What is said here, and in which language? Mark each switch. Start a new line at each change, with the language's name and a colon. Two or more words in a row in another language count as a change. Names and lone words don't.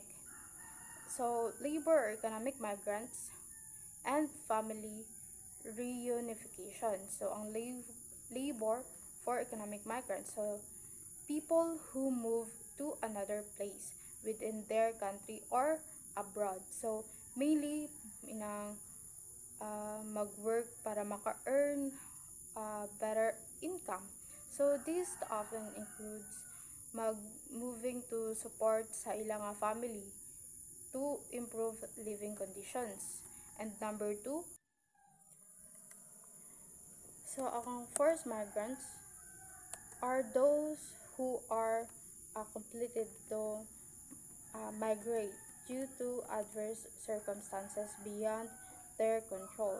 English: So labor or economic migrants and family reunification. So ang labor for economic migrants. So people who move to another place within their country or abroad. So mainly mag-work para maka-earn better income. So this often includes moving to support
Hiligaynon: sa ilang
English: family to improve living conditions. And number two, so ang forced migrants are those who are completed to migrate due to adverse circumstances beyond their control.